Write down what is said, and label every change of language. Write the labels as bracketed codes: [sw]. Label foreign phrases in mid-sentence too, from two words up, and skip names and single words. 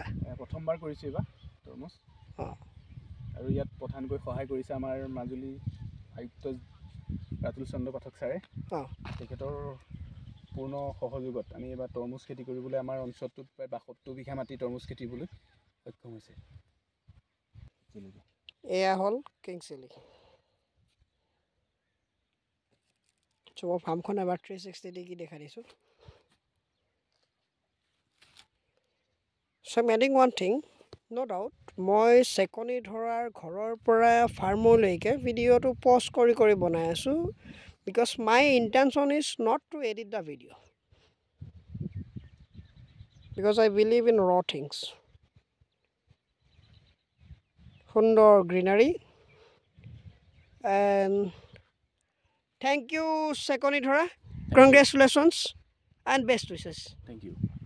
[as] প্ৰথমবাৰ কৰিছোঁ এইবাৰ তৰমুজ আৰু ইয়াত প্ৰধানকৈ সহায় কৰিছে আমাৰ মাজুলী আয়ুক্ত ৰাতুল চন্দ্ৰ পাঠক ছাৰে তেখেতৰ পূৰ্ণ সহযোগত আমি এইবাৰ তৰমুজ খেতি কৰিবলৈ আমাৰ অঞ্চলটোত প্ৰায় 72 বিঘা মাটি তৰমুজ খেতিবলৈ সক্ষম হৈছে এয়া হ'ল [en] king chilli [as] মই ফাৰ্মখন এবাৰ 360 ডিগ্ৰী দেখাই দিছোঁ [en] So I'm adding one thing, no doubt, [as] মই চেকনি ধৰাৰ ঘৰৰ পৰা ফাৰ্মলৈকে ভিডিঅ'টো পজ কৰি বনাই আছোঁ [en] because my intention is not to edit the video because I believe in raw things. সুন্দৰ greenery and thank you চেকনি ধৰা, congratulations and best wishes. Thank you.